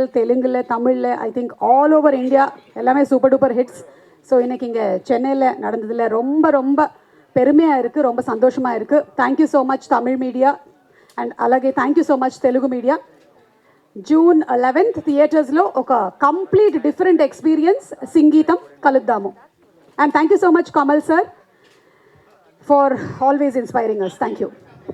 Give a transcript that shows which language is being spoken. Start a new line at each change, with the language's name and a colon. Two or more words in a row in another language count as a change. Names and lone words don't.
Tamil: தெலுங்குல தமிழில்
English: I think all over India
Tamil: எல்லாமே
English: super duper hits.
Tamil: ஸோ இன்றைக்கி இங்கே சென்னையில் நடந்ததில் ரொம்ப ரொம்ப பெருமையாக இருக்குது, ரொம்ப சந்தோஷமாக இருக்குது.
English: thank you so much Tamil media అండ్ అలాగే thank you so much Telugu media.
Telugu: June 11th థియేటర్స్లో ఒక
English: complete different experience
Telugu: సంగీతం కలుద్దాము.
English: and thank you so much Kamal sir for always inspiring us. Thank you.